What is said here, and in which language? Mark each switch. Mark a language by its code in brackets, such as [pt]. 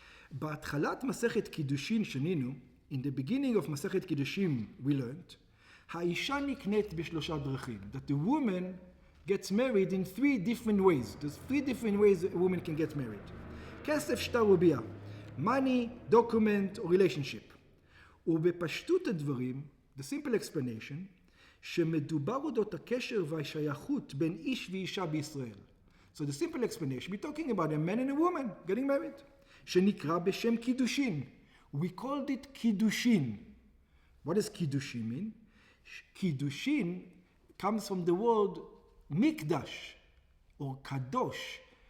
[he] בהתחלת מסכת קידושין שנינו, [en] in the beginning of מסכת קידושין we learned, [he] האישה נקנית בשלושה דרכים, [en] that the woman gets married in 3 different ways. There's 3 different ways a woman can get married. [he] כסף, שטר וביאה. [en] Money, document, or relationship. [he] ובפשטות הדברים, [en] the simple explanation, [he] שמדובר אודות הקשר והשייכות בין איש ואישה בישראל. [en] So the simple explanation, we're talking about a man and a woman getting married. [he] שנקרא בשם קידושין. [en] We called it [he] קידושין. [en] What does קידושין mean? קידושין comes from the word mikdash or kadosh.